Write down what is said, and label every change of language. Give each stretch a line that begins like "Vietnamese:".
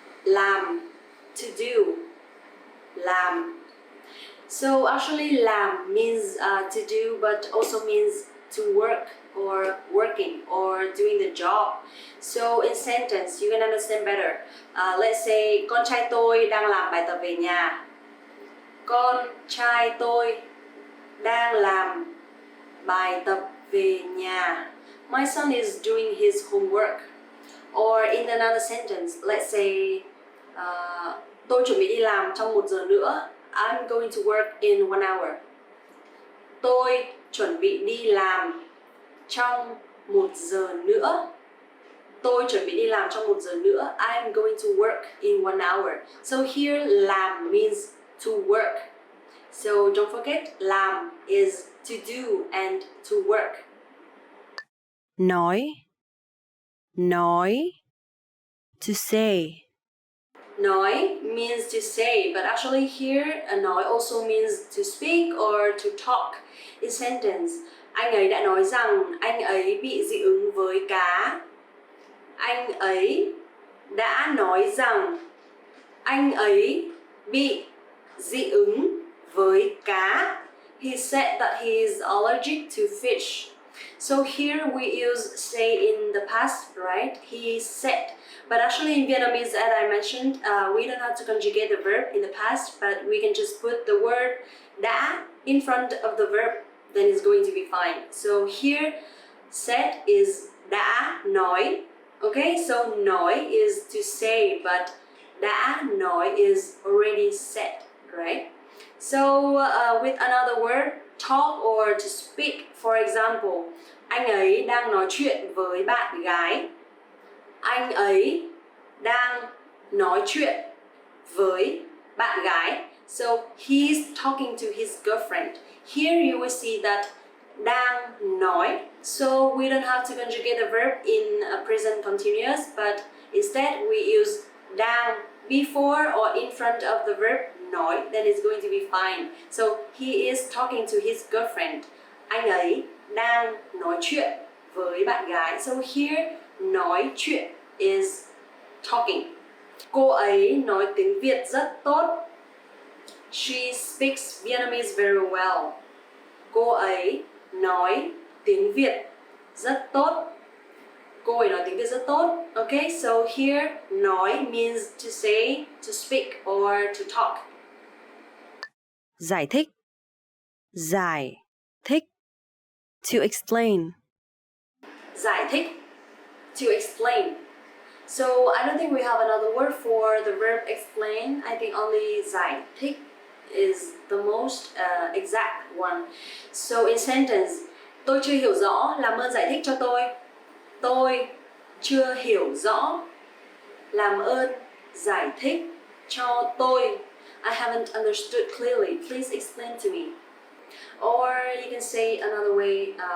Vietnamese: làm,
English: to do,
Vietnamese: làm.
English: So actually làm means to do, but also means to work or working or doing the job. So in sentence you can understand better. Let's say
Vietnamese: con trai tôi đang làm bài tập về nhà. Con trai tôi đang làm bài tập về nhà.
English: My son is doing his homework. Or in another sentence, let's say
Vietnamese: tôi chuẩn bị đi làm trong 1 giờ nữa.
English: I'm going to work in 1 hour.
Vietnamese: Tôi chuẩn bị đi làm trong 1 giờ nữa. Tôi chuẩn bị đi làm trong 1 giờ nữa.
English: I'm going to work in 1 hour. So here làm means to work. So don't forget, làm is to do and to work. Nói, to say. Nói means to say, but actually here nói also means to speak or to talk. In sentence,
Vietnamese: anh ấy đã nói rằng anh ấy bị dị ứng với cá. Anh ấy đã nói rằng anh ấy bị dị ứng với cá.
English: He said that he is allergic to fish. So here we use say in the past, right? He said. But actually in Vietnamese, as I mentioned, we don't have to conjugate the verb in the past, but we can just put the word đã in front of the verb, then it's going to be fine. So here, said is đã nói. Okay, so nói is to say, but đã nói is already said, right? So with another word, talk or to speak, for example,
Vietnamese: anh ấy đang nói chuyện với bạn gái. Anh ấy đang nói chuyện với bạn gái.
English: So he's talking to his girlfriend. Here you will see that đang nói. So we don't have to conjugate the verb in a present continuous, but instead we use đang before or in front of the verb nói, then it's going to be fine. So he is talking to his girlfriend.
Vietnamese: Anh ấy đang nói chuyện với bạn gái.
English: So here, nói chuyện is talking.
Vietnamese: Cô ấy nói tiếng Việt rất tốt.
English: She speaks Vietnamese very well.
Vietnamese: Cô ấy nói tiếng Việt rất tốt. Cô ấy nói tiếng Việt rất tốt.
English: Okay, so here, nói means to say, to speak, or to talk.
Vietnamese: Giải thích.
English: To explain.
Vietnamese: Giải thích,
English: to explain. So I don't think we have another word for the verb explain. I think only giải thích is the most exact one. So in sentence,
Vietnamese: tôi chưa hiểu rõ, làm ơn giải thích cho tôi. Tôi chưa hiểu rõ, làm ơn giải thích cho tôi.
English: I haven't understood clearly. Please explain to me. Or you can say another way.